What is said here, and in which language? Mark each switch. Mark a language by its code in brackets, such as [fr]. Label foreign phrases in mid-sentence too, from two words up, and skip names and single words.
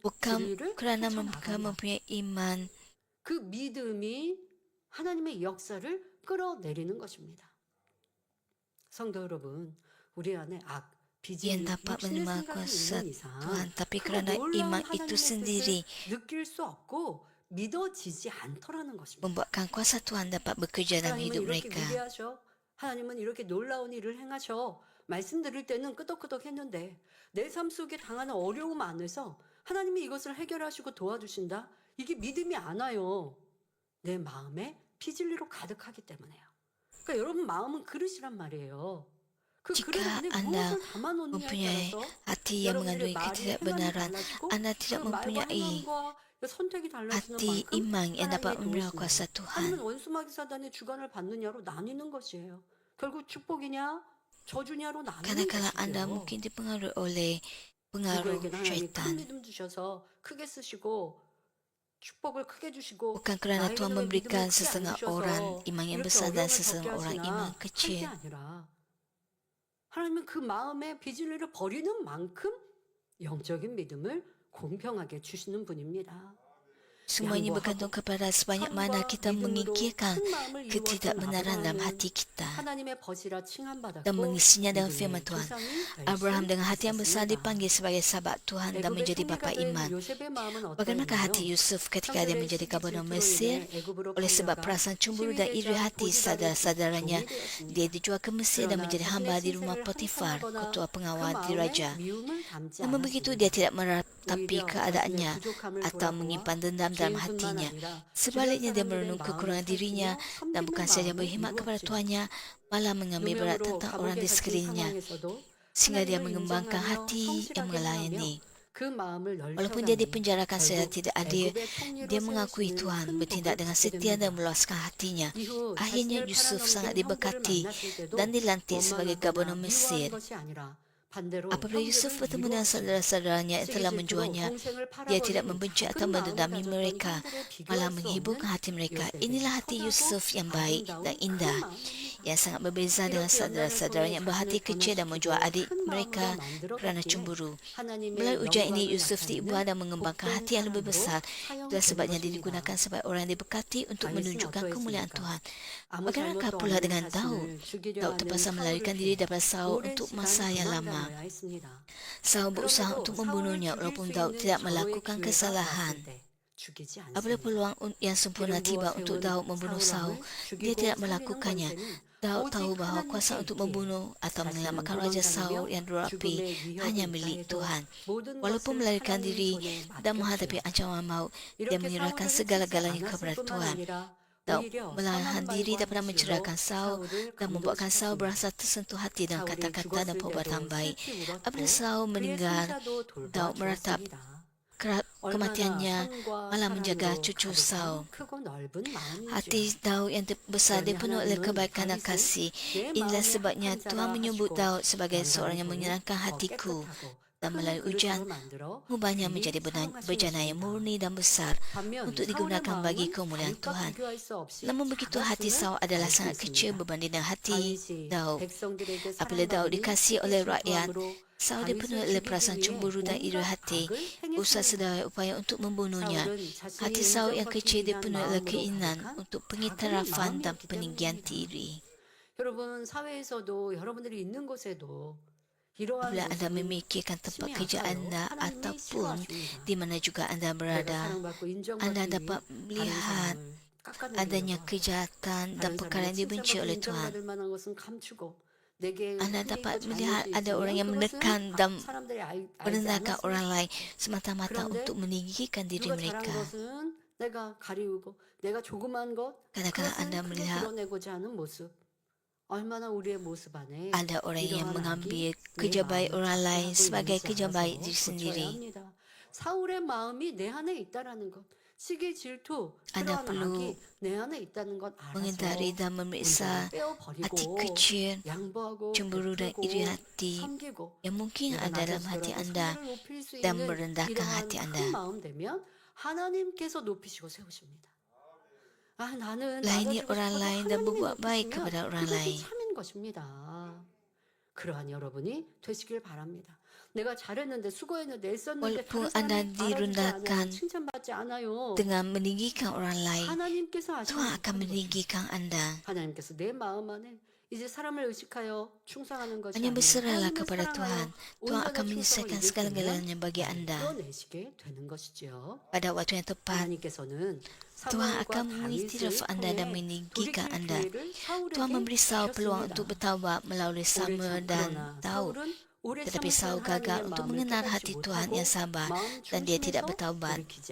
[ms] Bukan [ko] 진리를 [ms] kerana mereka [ko] 헤쳐나간다. [ms] mempunyai iman, [ko] 그 믿음이 하나님의 역사를 끌어내리는 것입니다. 성도 여러분, 우리 안에 악, [ms] yang [ko] 비질리, [ms] dapat [ko] 육신의 [ms] menerima [ko] 생각이 [ms] kuasa [ko] 있는 이상 [ms] Tuhan. Tapi [ko] 그 [ms] kerana [ko] 놀라운 [ms] iman itu [ko] 하나님의 [ms] sendiri [ko] 뜻을 느낄 수 없고 믿어지지 않더라는 것입니다. [ms] membuatkan kuasa Tuhan dapat bekerja dalam [ko] 하나님은 [ms] hidup [ko] 이렇게 [ms] mereka. [ko] 위대하셔. 하나님은 이렇게 놀라운 일을 행하셔. 말씀 드릴 때는 끄덕끄덕 했는데 내 삶 속에 당하는 어려움 안에서 하나님이 이것을 해결하시고 도와주신다. 이게 믿음이 안 와요. 내 마음에 피질리로 가득하기 때문에요. 그러니까 여러분 마음은 그릇이란 말이에요. 그 [ms] Jika [ko] 그릇 안에 [ms] Anda [ko] 무엇을 담아놓느냐에 [ms] mempunyai [ko] 따라서 [ms] hati yang [ko] 여러분들의 [ms] mengandungi [ko] 말이 행함이 [ms] ketidakbenaran, [ko] 달라지고 [ms] Anda [ko] 그 [ms] tidak [ko] 말과 [ms] mempunyai [ko] 행함과 선택이 달라지는 [ms] hati [ko] 만큼 [ms] iman yang dapat [ko] 하나님의 [ms] menerima [ko] 도우심으로 [ms] kuasa Tuhan. [ko] 아니면 원수마귀 사단의 주관을 받느냐로 나뉘는 것이에요. 결국 축복이냐 저주냐로 나누는 [ms] Kadang-kadang anda [ko] 것이죠. [ms] mungkin dipengaruhi oleh pengaruh [ko] 누구에게는 하나님이 큰 [ms] syaitan. [ko] 믿음 주셔서 크게 쓰시고 축복을 크게 주시고 [ms] Bukan kerana Tuhan [ko] 나에게는 왜 믿음을 [ms] memberikan [ko] 크게 안 [ms] setengah [ko] 주셔서 [ms] orang iman yang [ko] 이렇게 [ms] besar dan [ko] 어려움을 겪게 [ms] setengah orang [ko] 하시나 [ms] iman [ko] 할 게 [ms] kecil. [ko] 아니라 하나님은 그 마음에 비질리를 버리는 만큼 영적인 믿음을 공평하게 주시는 분입니다. [ms] Semuanya bergantung kepada sebanyak mana kita mengikirkan ketidakbenaran dalam hati kita [ko] 하나님의 벗이라 칭함받았고 [ms] dan mengisinya dengan [ko] 믿음의 [ms] firman Tuhan. [ko] 조상이 될 수 [ms] Abraham dengan hati yang besar [ko] 있었습니다. [ms] dipanggil sebagai sahabat Tuhan dan [ko] 애굽의 [ms] menjadi [ko] 총리가 [ms] bapa [ko] 된 [ms] iman. [ko] 요셉의 마음은 [ms] Bagaimana hati [ko] 어떠했나요? [ms] Yusuf ketika dia [ko] 형들의 [ms] menjadi [ko] 시기 [ms] gubernur [ko] 질투로 [ms] Mesir? [ko] 인해 애굽으로 [ms] Oleh sebab [ko] 끌려가 [ms] perasaan cemburu dan iri [ko] 시위대장 [ms] hati [ko] 보디발의 [ms] saudara-saudaranya, [ko] 종이 되었습니다. [ms] dia dijual ke Mesir dan [ko] 그러나 [ms] menjadi [ko] 자신의 [ms] hamba di rumah [ko] 신세를 [ms] Potifar, [ko] 한탄하거나 [ms] ketua [ko] 그 [ms] pengawal di [ko] 마음에 [ms] raja. [ko] 미움을 담지 [ms] Namun begitu [ko] 않았습니다. [ms] dia tidak meratapi [ko] 오히려 [ms] keadaannya [ko] 자신의 부족함을 [ms] atau [ko] 돌아보아 [ms] menyimpan dendam dalam [ko] 죄인뿐만 [ms] hatinya. [ko] 아니라 [ms] Sebaliknya dia [ko] 주변 [ms] merenung [ko] 사람들의 [ms] kekurangan [ko] 마음을 [ms] dirinya [ko] 살피며 [ms] dan bukan saja [ko] 섬기는 [ms] berkhidmat [ko] 마음을 [ms] kepada [ko] 이루었지요. [ms] Tuhannya, malah mengambil berat [ko] 누명으로 [ms] tentang orang [ko] 감옥에 [ms] di [ko] 갇힌 [ms] sekelilingnya, [ko] 상황에서도 [ms] sehingga dia [ko] 하나님을 [ms] mengembangkan [ko] 인정하며 [ms] hati yang [ko] 성실하게 [ms] melayani. [ko] 행하며 그 마음을 [ms] Walaupun dia [ko] 넓혀가니 [ms] dipenjarakan secara [ko] 결국 [ms] tidak adil, [ko] 애굽의 총리로 [ms] dia mengakui [ko] 세우시는 [ms] Tuhan, [ko] 큰 [ms] bertindak [ko] 복을 [ms] dengan [ko] 받게 [ms] setia dan [ko] 됩니다. [ms] meluaskan hatinya. [ko] 이후 [ms] Akhirnya [ko] 자신을 [ms] Yusuf sangat [ko] 팔아넘긴 형벌을 [ms] diberkati [ko] 만났을 때도 [ms] dan dilantik sebagai [ko] 원망하거나 [ms] gubernur [ko] 미워한 [ms] Mesir. [ko] 것이 아니라 반대로 [ms] Apabila Yusuf [ko] 형제를 [ms] bertemu dengan [ko] 미워하시고 [ms] saudara-saudaranya yang telah [ko] 시기 질투로 [ms] menjualnya, [ko] 동생을 [ms] dia tidak [ko] 팔아버린 [ms] membenci atau [ko] 작은 마음을 [ms] mendendami [ko] 가졌던 [ms] mereka, [ko] 형제를 비교할 [ms] malah [ko] 수 [ms] menghiburkan [ko] 없는 [ms] hati mereka. [ko] 요셉의 [ms] Inilah hati [ko] 선하고 [ms] Yusuf yang baik [ko] 아름다운 [ms] dan [ko] 큰 [ms] indah, [ko] 마음입니다. [ms] yang sangat berbeza dengan [ko] 이렇게 연단을 [ms] saudara-saudaranya [ko] 통해 [ms] yang berhati [ko] 자신을 [ms] kecil dan menjual [ko] 변화시키고 [ms] adik [ko] 큰 마음으로 [ms] mereka kerana [ko] 만들어갔기에 [ms] cemburu. [ko] 하나님의 [ms] Melalui ujian ini, [ko] 영광을 [ms] Yusuf diubah [ko] 나타내는 [ms] dan mengembangkan [ko] 복된 [ms] hati yang lebih [ko] 사람으로 [ms] besar. Itulah [ko] 사용된 [ms] sebabnya dia [ko] 것입니다. [ms] digunakan sebagai orang yang diberkati untuk [ko] 다윗은 [ms] menunjukkan kemuliaan [ko] 어떠했습니까? [ms] Tuhan. [ko] 아무 [ms] Bagaimanakah [ko] 잘못도 [ms] pula [ko] 없는 [ms] dengan Daud? [ko] 자신을 죽이려 [ms] Daud [ko] 하는 [ms] terpaksa [ko] 사울을 [ms] melarikan [ko] 피해 [ms] diri daripada Saul [ko] 오랜 [ms] untuk [ko] 시간 [ms] masa yang lama. [ko] 도망다녀야 했습니다. [ms] Saul berusaha [ko] 그럼에도 [ms] untuk [ko] 사울을 [ms] membunuhnya [ko] 죽일 [ms] walaupun [ko] 수 [ms] Daud [ko] 있는 [ms] tidak [ko] 절호의 [ms] melakukan [ko] 기회가 [ms] kesalahan. [ko] 왔을 때 죽이지 [ms] Apabila [ko] 않습니다. [ms] peluang yang sempurna [ko] 기름 [ms] tiba [ko] 부어 [ms] untuk [ko] 세운 [ms] Daud membunuh [ko] 사울 [ms] Saul, [ko] 왕을 [ms] dia [ko] 죽이고 [ms] tidak [ko] 살리는 [ms] melakukannya. [ko] 권세는 [ms] Daud [ko] 오직 [ms] tahu bahawa [ko] 하나님께 [ms] kuasa untuk [ko] 있기에 [ms] membunuh atau [ko] 자신은 [ms] menyelamatkan Raja Saul [ko] 도망다니며 [ms] yang berapi [ko] 죽음의 위협을 [ms] hanya milik [ko] 입장해도 [ms] Tuhan. [ko] 모든 [ms] Walaupun [ko] 것을 [ms] melarikan [ko] 하나님 [ms] diri [ko] 손에 [ms] dan menghadapi [ko] 맡겼지요. [ms] ancaman maut, dia [ko] 이렇게 [ms] menyerahkan [ko] 사울을 해치지 [ms] segala-galanya [ko] 않았을 [ms] kepada [ko] 뿐만 [ms] Tuhan. [ko] 아니라 [ms] Daud [ko] 오히려 [ms] menahan [ko] 선한 [ms] diri [ko] 말과 [ms] daripada [ko] 행실로 [ms] mencerahkan Saul [ko] 사울을 [ms] dan membuatkan Saul [ko] 감동시켰습니다. [ms] berasa tersentuh hati dengan [ko] 사울이 [ms] kata-kata dan [ko] 죽었을 [ms] perbuatan [ko] 때도 [ms] baik. [ko] 슬피 울었고 [ms] Apabila Saul [ko] 그의 [ms] meninggal, [ko] 손자도 [ms] Daud meratap [ko] 돌봐주었습니다. [ms] kematiannya, [ko] 얼마나 [ms] malah [ko] 선과 [ms] menjaga [ko] 사랑으로 [ms] cucu [ko] 가득한 [ms] Saul. [ko] 크고 넓은 마음이죠. [ms] Hati Daud yang besar dipenuhi oleh kebaikan dan kasih. Inilah sebabnya Tuhan menyebut Daud sebagai seorang yang menyenangkan hatiku. Dan melalui ujian, mengubahnya menjadi bejana yang murni dan besar untuk digunakan bagi kemuliaan Tuhan. Namun begitu, hati Saul adalah sangat kecil berbanding dengan hati Daud. Apabila Daud dikasihi oleh rakyat, Saul dipenuhi oleh perasaan cemburu dan iri hati, usaha sedaya upaya untuk membunuhnya. Hati Saul yang kecil dipenuhi oleh keinginan untuk pengiktirafan dan peninggian diri. [ko] 여러분 사회에서도 여러분들이 있는 곳에도 [ms] Apabila anda memikirkan tempat kerja anda ataupun di mana juga anda berada, anda dapat melihat adanya kejahatan dan perkara yang dibenci oleh Tuhan. Anda dapat melihat ada orang yang menekan dan merendahkan orang lain semata-mata untuk meninggikan diri mereka. Kadang-kadang anda melihat ada orang yang mengambil kerja baik orang lain sebagai kerja baik diri sendiri. [ko] 사울의 마음이 내 안에 있다라는 것. 시기 질투, [ms] Anda [ko] 그러한 [ms] perlu [ko] 악이 내 안에 있다는 것 [ms] mengendari [ko] 알아서 [ms] dan memeriksa hati kecil, [ko] 양보하고 [ms] cemburu dan [ko] 베풀고 [ms] iri hati [ko] 섬기고 [ms] yang mungkin [ko] 내가 [ms] ada dalam hati [ko] 낮아지더라도 [ms] anda [ko] 상대를 높일 수 [ms] dan [ko] 있는 [ms] merendahkan [ko] 이러한 [ms] hati [ko] 큰 [ms] anda. [ko] 마음 되면 하나님께서 높이시고 세우십니다. 아, 나는 [ms] Layani [ko] 낮아지고 [ms] orang [ko] 싶어도 [ms] lain dan [ko] 하나님이 [ms] berbuat baik [ko] 높이시면 [ms] kepada orang [ko] 그것이 [ms] lain. [ko] 참인 것입니다. 그러한 여러분이 되시길 바랍니다. 내가 잘했는데 수고했는데 애썼는데 [ms] Walaupun [ko] 다른 [ms] anda [ko] 사람이 알아주지 않아요. [ms] direndahkan [ko] 칭찬받지 않아요. [ms] dengan meninggikan orang lain, [ko] 하나님께서 [ms] Tuhan [ko] 아시는 [ms] akan meninggikan anda. [ko] 하나님께서 내 마음 안에 이제 사람을 의식하여 충성하는 것이 [ms] Hanya [ko] 아니라 [ms] berserahlah [ko] 하나님을 [ms] kepada [ko] 사랑하여 [ms] Tuhan. Tuhan [ko] 온전한 [ms] akan menyelesaikan [ko] 충성을 일으키면 [ms] segala-galanya bagi anda. [ko] 이뤄내시게 되는 것이죠. [ms] Pada waktu yang tepat, [ko] 하나님께서는 [ms] Tuhan akan mengiktiraf anda dan meninggikan anda. Tuhan memberi Saul peluang untuk bertaubat melalui Samuel dan Daud. Tetapi Saul gagal untuk mengenal hati Tuhan yang sabar dan dia tidak bertaubat.